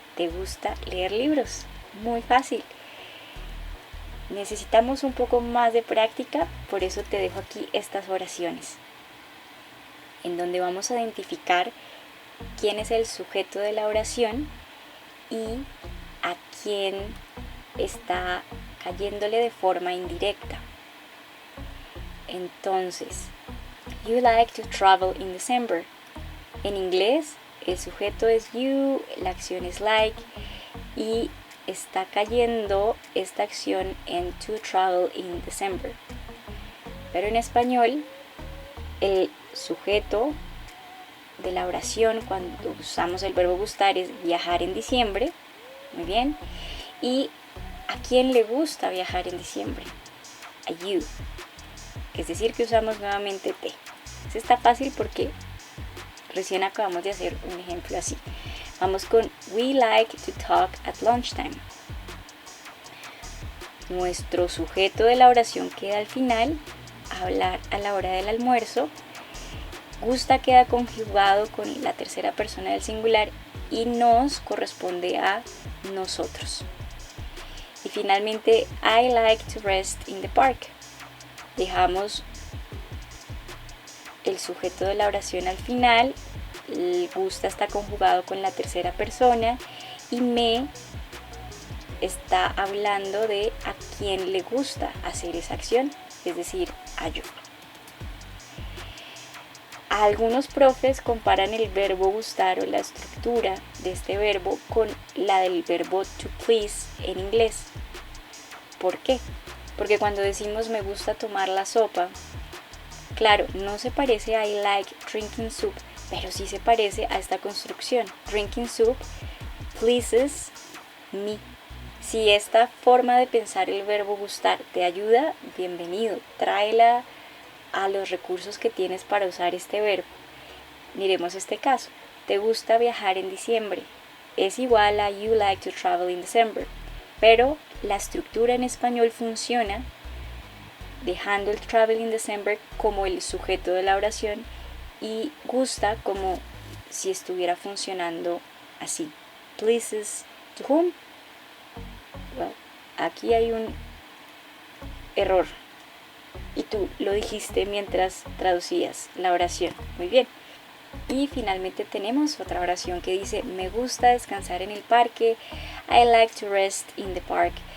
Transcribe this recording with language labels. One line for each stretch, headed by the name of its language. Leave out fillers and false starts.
Spanish: ¿Te gusta leer libros? Muy fácil. Necesitamos un poco más de práctica, por eso te dejo aquí estas oraciones, en donde vamos a identificar quién es el sujeto de la oración y a quién está cayéndole de forma indirecta.
English: Entonces, you like to travel in December.
Spanish: En inglés, el sujeto es you, la acción es like, y está cayendo esta acción en
English: to travel in December.
Spanish: Pero en español, el sujeto de la oración cuando usamos el verbo gustar es viajar en diciembre. Muy bien. ¿Y a quién le gusta viajar en diciembre? A you. Es decir, que usamos nuevamente te. Eso está fácil porque recién acabamos de hacer un ejemplo así. Vamos con
English: we like to talk at lunchtime.
Spanish: Nuestro sujeto de la oración queda al final, hablar a la hora del almuerzo. Gusta queda conjugado con la tercera persona del singular y nos corresponde a nosotros. Y finalmente,
English: I like to rest in the park.
Spanish: Dejamos el sujeto de la oración al final, el gusta está conjugado con la tercera persona y me está hablando de a quién le gusta hacer esa acción, es decir, a yo. Algunos profes comparan el verbo gustar o la estructura de este verbo con la del verbo to please en inglés. ¿Por qué? Porque cuando decimos me gusta tomar la sopa, claro, no se parece a
English: I like drinking soup,
Spanish: pero sí se parece a esta construcción.
English: Drinking soup pleases me.
Spanish: Si esta forma de pensar el verbo gustar te ayuda, bienvenido, tráela a los recursos que tienes para usar este verbo. Miremos este caso. ¿Te gusta viajar en diciembre? Es igual a
English: you like to travel in December,
Spanish: pero la estructura en español funciona dejando el
English: travel in December
Spanish: como el sujeto de la oración y gusta como si estuviera funcionando así.
English: Pleases to whom? Well,
Spanish: aquí hay un error. Y tú lo dijiste mientras traducías la oración. Muy bien. Y finalmente tenemos otra oración que dice me gusta descansar en el parque.
English: I like to rest in the park.